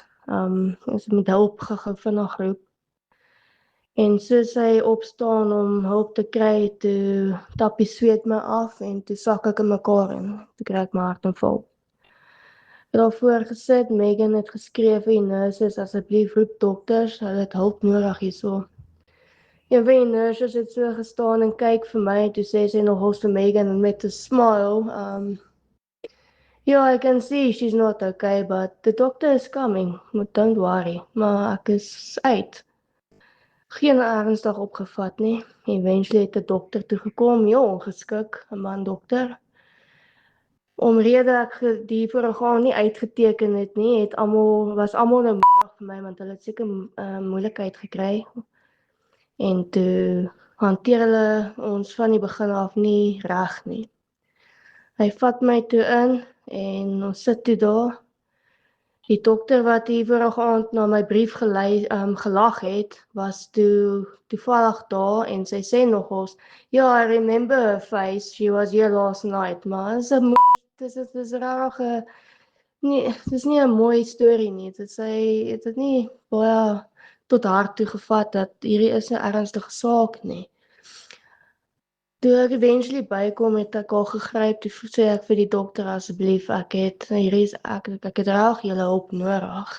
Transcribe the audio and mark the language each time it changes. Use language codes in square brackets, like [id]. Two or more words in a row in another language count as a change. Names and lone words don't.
[af] Ons moet hulp gou vinnig roep. En soos sy opstaan om hulp te kry, toe tap die sweet my af en toe sak ek in mekaar en toe kry ek my hartaanval. Daarvoor gesit, Megan het geskree vir die nurses, asseblief roep dokters, hulle het hulp nodig hierso. Een van die nurses het so gestaan en kyk vir my, toe sê sy nog vir Megan met 'n smile, [en] yeah, I can see she's not okay, but the doctor is coming, but don't worry, [af] maar ek is uit. Geen ernstig opgevat nie. Eventually het 'n dokter toe gekom, heel ongeskik, 'n man dokter. Omrede ek die voorgaan nie uitgeteken het nie, was almal nou moeg vir my, want hulle het seker moeilikheid gekry. En toe hanteer hulle ons van die begin af nie reg nie. Hy vat my toe in en ons sit toe daar. Die dokter wat die vorige aand na my brief gelag het, was toevallig daar en sy sê nogals, ja, [en] I remember her face, she was here last night, [af] maar dis rarig, nee, dis nie 'n mooi storie nie, het dit nie baie tot hart toe gevat dat hierdie is 'n ernstige saak nie. Toe ek eventually bykom, het ek al gegryp, toe sê ek vir die dokter, asseblief, ek het reg julle hulp nodig.